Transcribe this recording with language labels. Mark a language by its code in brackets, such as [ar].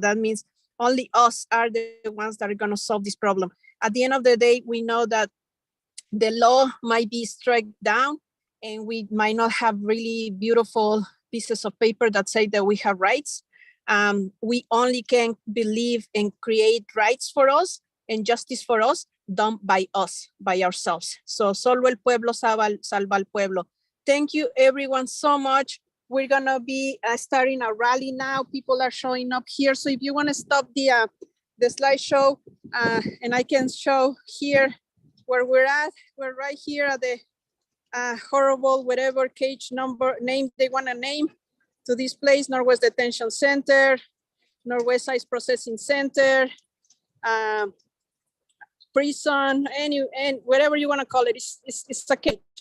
[en] That means only us are the ones that are going to solve this problem. At the end of the day, we know that the law might be struck down and we might not have really beautiful pieces of paper that say that we have rights. We only can believe and create rights for us and justice for us done by us, by ourselves. [es] So solo el pueblo salva al pueblo. [en] Thank you everyone so much. We're gonna be starting a rally now. People are showing up here. So if you wanna stop the slideshow and I can show here where we're at. We're right here at the horrible, whatever cage name they wanna name to this place, Northwest Detention Center, Northwest Ice Processing Center, prison, and whatever you want to call it, it's a cage.